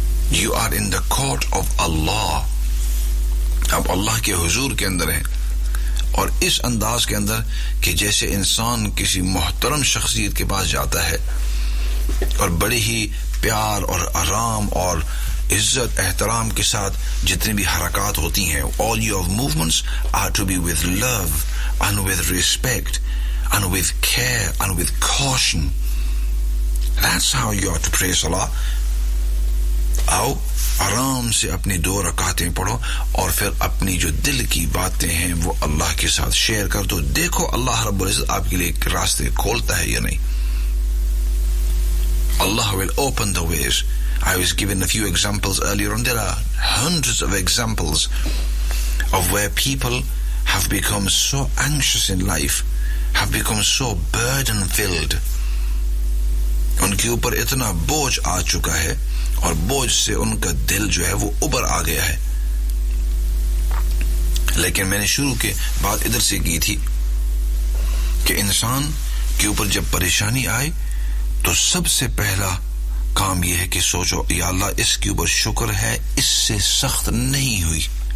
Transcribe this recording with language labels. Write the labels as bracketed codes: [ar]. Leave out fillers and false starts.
[en] You are in the court of Allah. [ur] آپ اللہ کے حضور کے اندر ہیں, اور اس انداز کے اندر کہ جیسے انسان کسی محترم شخصیت کے پاس جاتا ہے اور بڑے ہی پیار اور آرام اور عزت احترام کے ساتھ جتنی بھی حرکات ہوتی ہیں, [en] all your movements are to be with love and with respect and with care and with caution. That's how you are to pray salah. [ur] آؤ آرام سے اپنی دو رکعتیں پڑھو اور پھر اپنی جو دل کی باتیں ہیں وہ اللہ کے ساتھ شیئر کر دو, دیکھو اللہ رب العزت آپ کے لیے راستے کھولتا ہے یا نہیں. [en] Allah will open the ways. I was given a few examples earlier on. There are hundreds of examples of where people have become so anxious in life, have become so burden filled. [ur] ان کے اوپر اتنا بوجھ آ چکا ہے اور بوجھ سے ان کا دل جو ہے وہ ابھر آ گیا ہے. لیکن میں نے شروع کے بعد ادھر سے کی تھی کہ انسان کے اوپر جب پریشانی آئے تو سب سے پہلا کام یہ ہے کہ سوچو یا اللہ اس کے اوپر شکر ہے اس سے سخت نہیں ہوئی.